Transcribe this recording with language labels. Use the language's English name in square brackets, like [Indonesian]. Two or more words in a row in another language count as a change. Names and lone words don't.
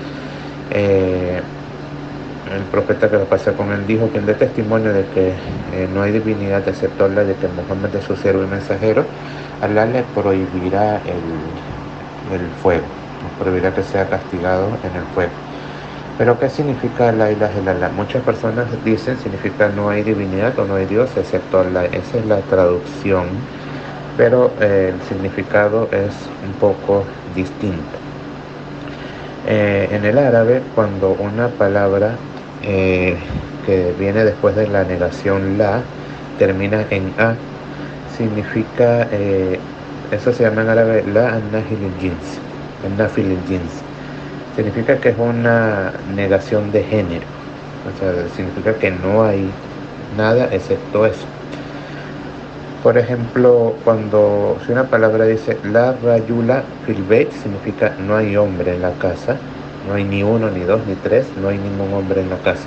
[Spanish] El profeta, que la pasa con él, dijo: quien dé testimonio de que no hay divinidad excepto Allah, de que Muhammad es su siervo y mensajero, Allah le prohibirá el fuego, le prohibirá que sea castigado en el fuego. Pero ¿qué significa [Arabic] لا إله إلا الله? [Spanish] Muchas personas dicen significa no hay divinidad o no hay Dios excepto Allah. Esa es la traducción, pero el significado es un poco distinto. En el árabe, cuando una palabra que viene después de la negación la termina en a, significa, eso se llama en árabe [Arabic] لا النافي للجنس، النافي للجنس. [Spanish] Significa que es una negación de género, o sea, significa que no hay nada excepto eso. Por ejemplo, si una palabra dice [Arabic] لا رجل في البيت, [Spanish] significa no hay hombre en la casa, no hay ni uno, ni dos, ni tres, no hay ningún hombre en la casa.